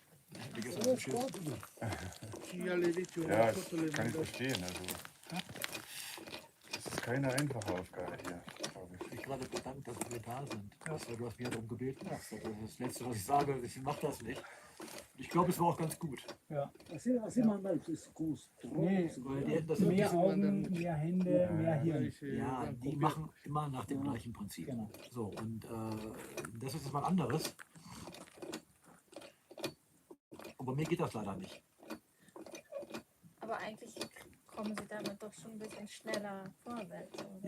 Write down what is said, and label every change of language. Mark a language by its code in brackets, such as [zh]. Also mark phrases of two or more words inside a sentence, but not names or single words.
[de] Ja, kann ich verstehen. Also, das ist keine einfache Aufgabe hier, glaube ich. Ich war bedankt, dass wir da sind. Du hast mich darum gebeten. Das ist das Letzte, was ich sage. Ich mache das nicht. Ich glaube, es war auch ganz gut. [es] Así manda [de] es groß. Weil die hätten das Mehr Augen, mehr Hände, mehr Hirn. Ja, die machen immer nach dem gleichen Prinzip. Genau. So, und das ist jetzt mal anderes. Und bei mir geht das leider nicht. Aber eigentlich kommen sie damit doch schon ein bisschen schneller vorwärts, oder?